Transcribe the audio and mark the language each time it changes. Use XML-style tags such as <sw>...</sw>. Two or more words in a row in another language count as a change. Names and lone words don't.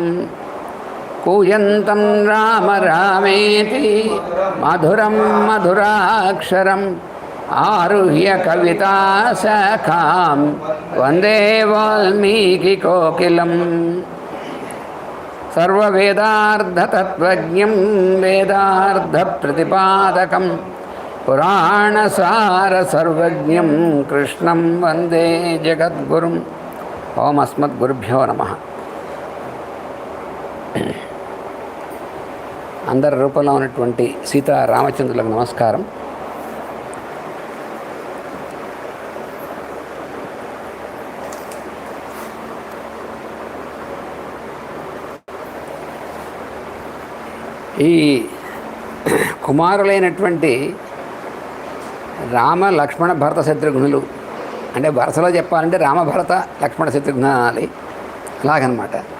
<sa>कूजन्तं राम रामेति मधुरं मधुराक्षरम् आरुह्य कविताशाखां वन्दे वाल्मीकिकोकिलम्। सर्ववेदार्थतत्त्वज्ञं वेदार्थप्रतिपादकं पुराणसारसर्वज्ञं कृष्णं वन्दे जगद्गुरुम्। ओम अस्मद्गुरुभ्यो नमः।</sa> <te>అందరి రూపంలో ఉన్నటువంటి సీతారామచంద్రులకు నమస్కారం. ఈ కుమారులైనటువంటి రామ లక్ష్మణ భరత శత్రుఘ్నులు, అంటే వరుసలో చెప్పాలంటే రామ భరత లక్ష్మణ శత్రుఘ్న అనాలి, అలాగనమాట.</te>